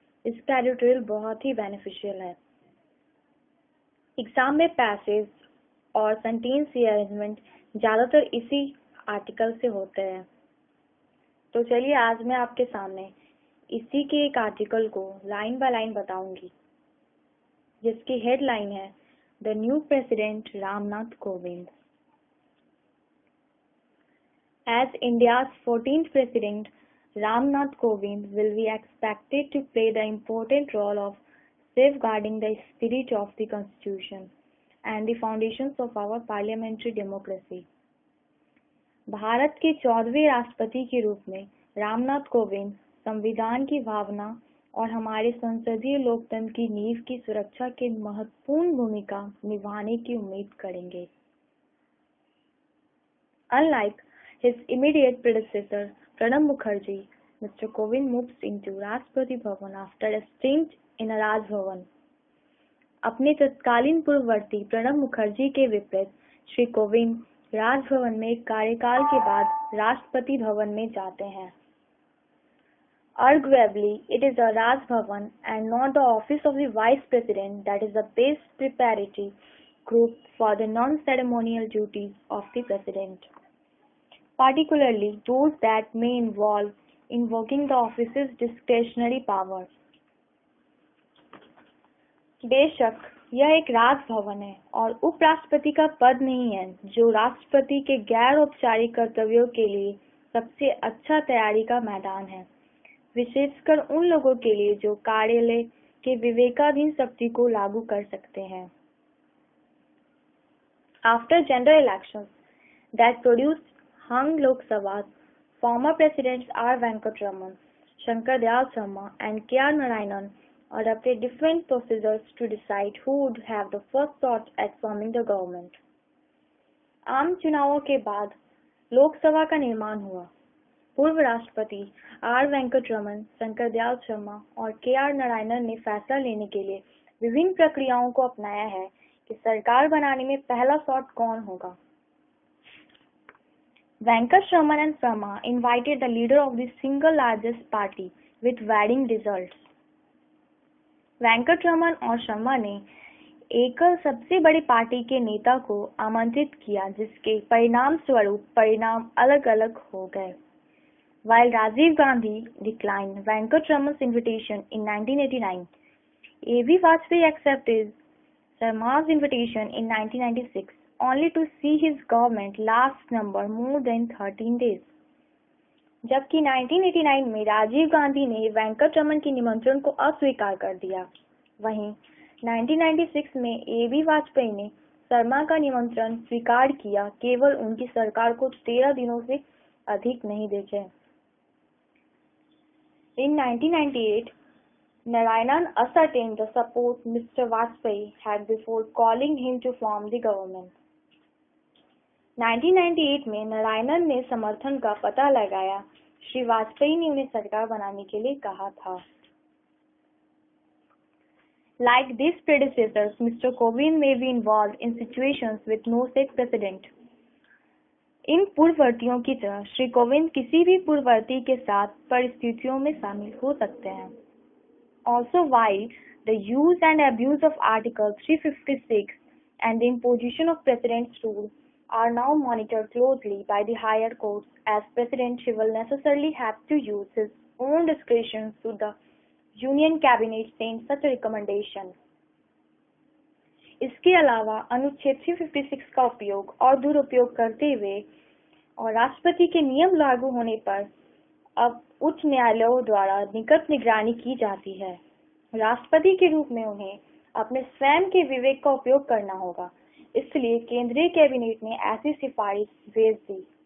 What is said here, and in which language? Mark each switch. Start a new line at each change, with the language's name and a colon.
Hindi: इसका एडिटोरियल बहुत ही बेनिफिशियल है। एग्ज़ाम में पैसेज और सेंटेंस रीअरेंजमेंट ज़्यादातर इसी आर्टिकल से होते हैं। तो चलिए आज मैं आपके सामने इसी के एक आर्टिकल को लाइन बाय लाइन बताऊंगी, जिसकी हेडलाइन है
English: The new president Ramnath Kovind. As India's 14th president, Ramnath Kovind will be expected to play the important role of safeguarding the spirit of the Constitution and the foundations of our parliamentary democracy.
Hindi: Bharat के 14वें राष्ट्रपति के रूप में रामनाथ कोविंद संविधान की भावना और हमारे संसदीय लोकतंत्र की नींव की सुरक्षा के महत्वपूर्ण भूमिका निभाने की उम्मीद करेंगे।
English: Unlike his immediate predecessor, Pranab Mukherjee, Mr. Kovind moves into Rashtrapati Bhavan after a stint in a Raj Bhavan.
Hindi: अपने तत्कालीन पूर्ववर्ती प्रणब मुखर्जी के विपरीत श्री कोविंद राजभवन में एक कार्यकाल के बाद राष्ट्रपति भवन में जाते हैं।
English: Arguably, it is a Raj Bhavan and not the office of the Vice President that is the best preparatory group for the non-ceremonial duties of the President, particularly those that may involve invoking the office's discretionary powers.
Hindi: बेशक यह एक राजभवन है और उपराष्ट्रपति का पद नहीं है, जो राष्ट्रपति के गैर औपचारिक कर्तव्यों के लिए सबसे अच्छा तैयारी का मैदान है, विशेषकर उन लोगों के लिए जो कार्यालय के विवेकाधीन शक्ति को लागू कर सकते हैं।
English: After general elections that produced hung Lok Sabha, former presidents R. Venkataraman, Shankar Dayal Sharma, and K.R. Narayanan adopted different procedures to decide who would have the first shot at forming the government.
Hindi: आम चुनावों के बाद लोकसभा का निर्माण हुआ। पूर्व राष्ट्रपति are Venkataraman, Shankar Dayal Sharma और के.आर. नारायणन ने फैसला लेने के लिए विभिन्न प्रक्रियाओं को अपनाया है कि सरकार बनाने में पहला शॉट कौन होगा।
English: Venkataraman and Sharma invited the leader of the single largest party with varying results.
Hindi: Venkataraman और शर्मा ने एकल सबसे बड़ी पार्टी के नेता को आमंत्रित किया, जिसके परिणाम स्वरूप परिणाम अलग अलग हो गए।
English: While Rajiv Gandhi declined Venkataraman's invitation in 1989, A.B. Vajpayee accepted Sharma's invitation in 1996, only to see his government last number more than 13 days.
Hindi: जबकि 1989 में राजीव गांधी ने वेंकटरमन के निमंत्रण को अस्वीकार कर दिया, वहीं 1996 में A.B. वाजपेयी ने शर्मा का निमंत्रण स्वीकार किया, केवल उनकी सरकार को 13 दिनों से अधिक नहीं देखे।
English: In 1998, Narayanan ascertained the support Mr. Vajpayee had before calling him to form the government.
Hindi: 1998 में नारायणन ने समर्थन का पता लगाया, श्री वाजपेयी ने उन्हें सरकार बनाने के लिए कहा था।
English: Like these predecessors, Mr. Kovind may be involved in situations with no set precedent.
Hindi: इन पूर्ववर्तियों की तरह श्री कोविंद किसी भी पूर्ववर्ती के साथ परिस्थितियों में शामिल हो सकते हैं।
English: Also, while the use and abuse of Article 356 and the imposition of President's rule are now monitored closely by the higher courts, as President will necessarily have to use his own discretion should the Union Cabinet send such a recommendation.
Hindi: इसके अलावा अनुच्छेद 356 का उपयोग और दुरुपयोग करते हुए और राष्ट्रपति के नियम लागू होने पर अब उच्च न्यायालयों द्वारा निकट निगरानी की जाती है। राष्ट्रपति के रूप में उन्हें अपने स्वयं के विवेक का उपयोग करना होगा, इसलिए केंद्रीय कैबिनेट ने ऐसी सिफारिश भेज दी।